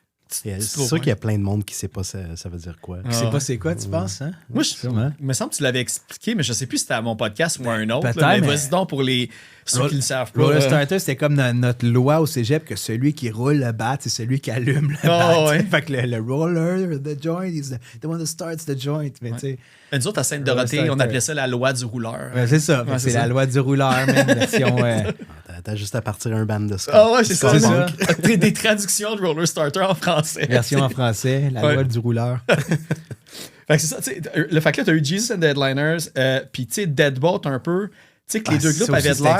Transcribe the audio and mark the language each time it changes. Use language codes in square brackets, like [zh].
[fr] C'est sûr qu'il y a plein de monde qui ne sait pas ça veut dire quoi. Qui sait pas c'est quoi, tu penses? Hein? Moi, il me semble que tu l'avais expliqué, mais je ne sais plus si c'était à mon podcast ou à un autre. Là, mais vas-y donc pour ceux qui ne savent pas. Roller Starter, c'était comme notre loi au cégep que celui qui roule le bat, c'est celui qui allume le bat. Ouais. Fait que le roller, [en] the joint, is the one that starts the joint. [fr] Mais nous autres, à Sainte-Dorothée, on appelait ça la loi du rouleur. Ouais, c'est ça. C'est la loi du rouleur, même version... T'as juste à partir un band de ska. Ah ouais, c'est ça. Des traductions de Roller Starter en français. Version en français, la loi du rouleur. Fait que c'est ça, tu sais, le fait que là, t'as eu Jesus and the Headliners, puis tu sais, Deadbolt un peu, tu sais, que les deux groupes avaient de l'air.